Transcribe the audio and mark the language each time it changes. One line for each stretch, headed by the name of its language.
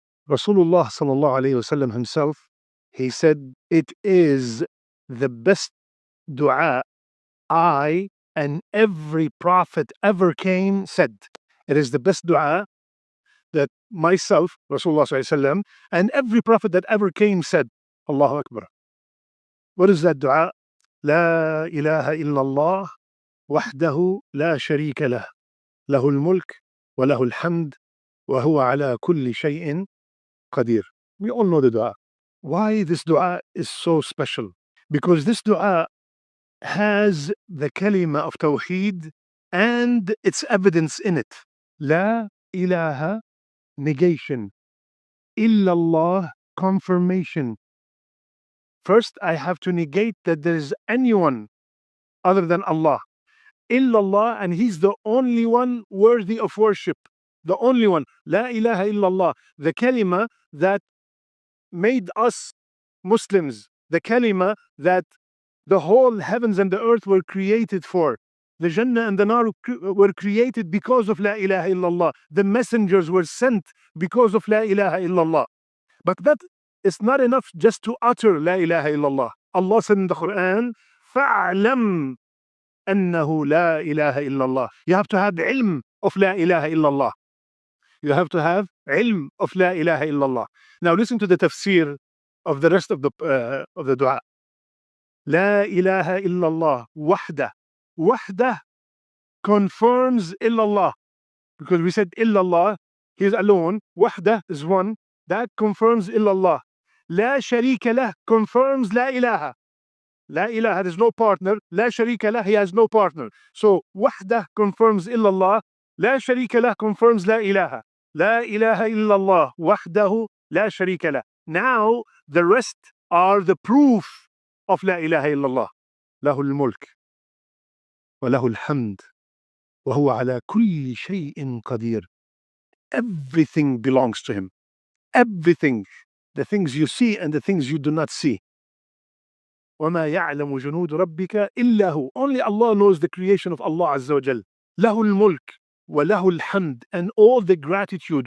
English: Rasulullah sallallahu alayhi wasallam himself, he said, it is the best dua I and every prophet ever came said. It is the best dua that myself, Rasulullah sallallahu alayhi wasallam, and every prophet that ever came said. Allahu Akbar. What is that dua?
Arabic: لا إله إلا الله وحده لا شريك له له الملك وله الحمد وهو على كل شيء قدير.
English: We all know the dua. Why this dua is so special? Because this dua has the kalima of Tawheed and its evidence in it. La ilaha, negation. Illallah, confirmation. First, I have to negate that there is anyone other than Allah. Illallah, and He's the only one worthy of worship. The only one. La ilaha illallah. The kalima that made us Muslims. The kalima that the whole heavens and the earth were created for. The Jannah and the Nar were created because of La ilaha illallah. The messengers were sent because of La ilaha illallah. But that is not enough just to utter La ilaha illallah. Allah said in the Quran,
Arabic: فَأَعْلَمْ أَنَّهُ لَا إِلَهَ إِلَّا اللَّهِ.
English: You have to have ilm of La ilaha illallah. You have to have ilm of La ilaha illallah. Now listen to the tafsir of the rest of the dua. La ilaha illallah wahda. Wahda confirms illallah. Because we said illallah, He is alone. Wahda is one. That confirms illallah.
Arabic: لا شريك له
English: confirms
Arabic: لا إله. لا إله,
English: there is no partner.
Arabic: لا شريك له,
English: he has no partner. So
Arabic: وحده
English: confirms
Arabic: إلا الله. لا شريك له confirms لا إله. لا إله إلا الله وحده لا شريك له.
English: Now the rest are the proof of
Arabic: لا إله إلا الله. له الملك وله الحمد وهو على كل شيء قدير.
English: Everything belongs to him. Everything. The things you see and the things you do not see.
Arabic: وَمَا يَعْلَمُ جُنُودُ رَبِّكَ إِلَّا هُ.
English: Only Allah knows the creation of Allah Azza wa Jal.
Arabic: لَهُ الْمُلْكِ وَلَهُ الْحَمْدِ.
English: And all the gratitude.